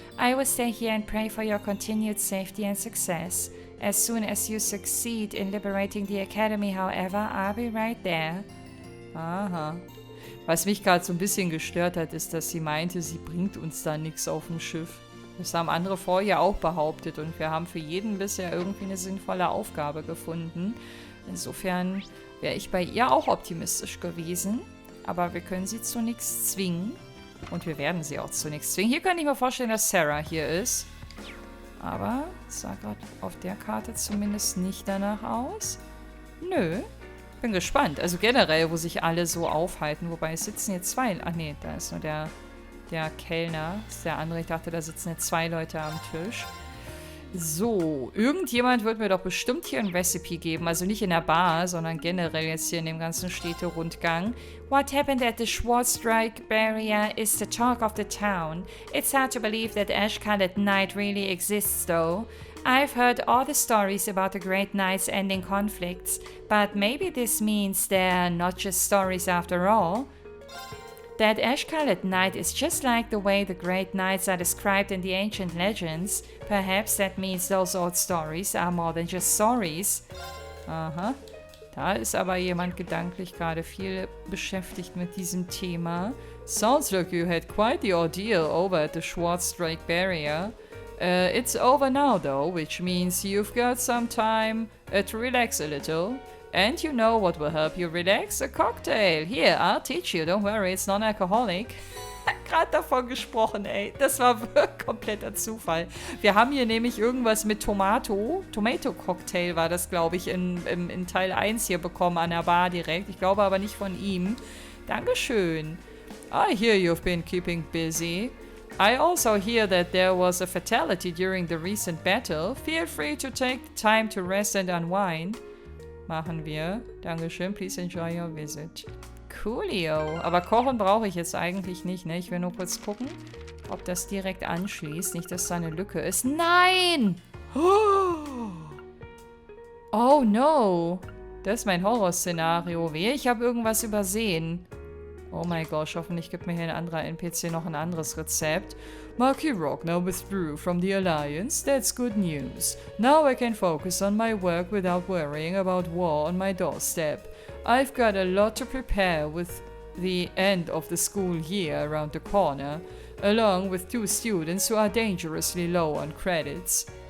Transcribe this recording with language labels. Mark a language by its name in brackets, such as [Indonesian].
[English] I will stay here and pray for your continued safety and success. As soon as you succeed in liberating the Academy, however, I'll be right there. Aha. [German] Was mich gerade so ein bisschen gestört hat, ist, dass sie meinte, sie bringt uns da nichts auf dem Schiff. Das haben andere vorher auch behauptet und wir haben für jeden bisher irgendwie eine sinnvolle Aufgabe gefunden. Insofern wäre ich bei ihr auch optimistisch gewesen, aber wir können sie zu nichts zwingen und wir werden sie auch zu nichts zwingen. Hier kann ich mir vorstellen, dass Sarah hier ist, aber es sah gerade auf der Karte zumindest nicht danach aus. Nö. Bin gespannt. Also generell, wo sich alle so aufhalten. Wobei es sitzen jetzt zwei. Ach nee, da ist nur der Kellner. Das ist der andere. Ich dachte, da sitzen jetzt zwei Leute am Tisch. So, irgendjemand wird mir doch bestimmt hier ein Recipe geben. Also nicht in der Bar, sondern generell jetzt hier in dem ganzen Städterundgang. [English] What happened at the Schwarzstrike barrier is the talk of the town. It's hard to believe that Ash-Colored Night really exists, though. I've heard all the stories about the Great Knights ending conflicts, but maybe this means they're not just stories after all. That Ash-Colored Night is just like the way the Great Knights are described in the ancient legends. Perhaps that means those old stories are more than just stories. Aha. [German] Da ist aber jemand gedanklich gerade viel beschäftigt mit diesem Thema. [English] Sounds like you had quite the ordeal over at the Schwarzstrike barrier. It's over now though, which means you've got some time to relax a little. And you know what will help you relax? A cocktail. Here, I'll teach you. Don't worry, it's non-alcoholic. [German] Gerade davon gesprochen, ey. Das war kompletter Zufall. Wir haben hier nämlich irgendwas mit Tomato-Cocktail war das, glaube ich, in Teil 1 hier bekommen an der Bar direkt. Ich glaube aber nicht von ihm. Dankeschön. [English] I hear you've been keeping busy. I also hear that there was a fatality during the recent battle. Feel free to take the time to rest and unwind. [German] Machen wir. Dankeschön. [English] Please enjoy your visit. Coolio. [German] Aber kochen brauche ich jetzt eigentlich nicht, ne? Ich will nur kurz gucken, ob das direkt anschließt. Nicht, dass da eine Lücke ist. Nein! [English] Oh no! [German] Das ist mein Horrorszenario. Wehe, ich habe irgendwas übersehen. Oh mein Gott, hoffentlich gibt mir hier ein anderer NPC noch ein anderes Rezept. [English] Marky Rogner withdrew from the Alliance. That's good news. Now I can focus on my work without worrying about war on my doorstep. I've got a lot to prepare with the end of the school year around the corner, along with 2 students who are dangerously low on credits.